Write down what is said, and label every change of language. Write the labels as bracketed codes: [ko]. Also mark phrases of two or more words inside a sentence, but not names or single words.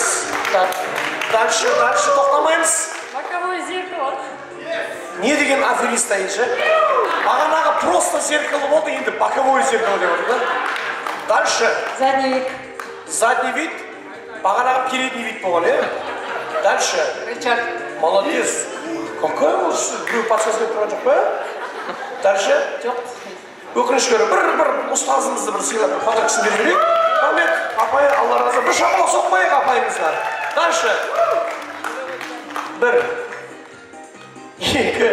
[kk] Дальше тоқтамаймыз. [ru] Боковое зеркало. [kk] Не деген аферист әйелші? Бағанағы [ru] просто зеркало [kk] болды, енді [ru] боковое зеркало [kk] деп отыр да. [ru] Дальше. Задний вид. Задний вид. [kk] Бағанағы [ru] передний вид [kk] болған, [ru] Дальше. Рычаг. Молодец. Какой у вас? [kk] Біреу подсказка тұрған жоқ па? [ru] Дальше. [kk] Жоқ. Өкінішке орай, бір ұстазымызды бір сыйлап, бір подаркасын беріп жіберейік. Рахмет, апай, алла разы. Бір шапалақ соқпайық апайымызға. Дальше. Бір. Екі.